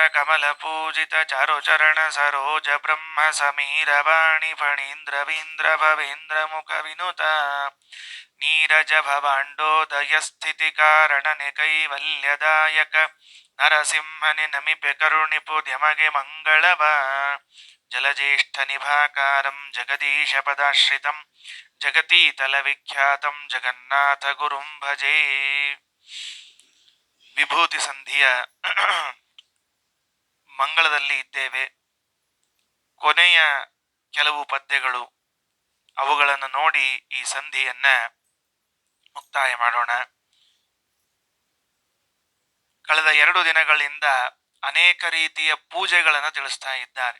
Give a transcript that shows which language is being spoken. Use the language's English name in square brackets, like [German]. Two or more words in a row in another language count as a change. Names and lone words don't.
[Kannada] ಕಮಲ ಪೂಜಿತ ಚಾರುಚರಣ ಸರೋಜ ಬ್ರಹ್ಮ ಸಮೀರ ವಾಣಿ ಫಣೀಂದ್ರವೀಂದ್ರ ಭವೇಂದ್ರ ಮುಖ ವಿನುತ ನೀರಜ ಭವಾಂಡೋದಯ ಸ್ಥಿತಿ ಕಾರಣನೆ ಕೈವಲ್ಯದಾಯಕ ನರಸಿಂಹನಿ ನಮಿಪೆ ಕರುಣಿಪು ದ್ಯಮಗೆ ಮಂಗಳವ [Sanskrit] ಜಲಜ್ಯೇಷ್ಠ ನಿಭಾಕಾರಂ ಜಗದೀಶ ಪದಾಶ್ರಿತಂ ಜಗತೀತಲ ವಿಖ್ಯಾತಂ ಜಗನ್ನಾಥ ಗುರುಂ ಭಜೇ. [Kannada] ವಿಭೂತಿ ಸಂಧಿಯ ಮಂಗಳದಲ್ಲಿ ಇದ್ದೇವೆ. ಕೊನೆಯ ಕೆಲವು ಪದ್ಯಗಳು, ಅವುಗಳನ್ನು ನೋಡಿ ಈ ಸಂಧಿಯನ್ನ ಮುಕ್ತಾಯ ಮಾಡೋಣ. ಕಳೆದ 2 ದಿನಗಳಿಂದ ಅನೇಕ ರೀತಿಯ ಪೂಜೆಗಳನ್ನು ತಿಳಿಸ್ತಾ ಇದ್ದಾರೆ.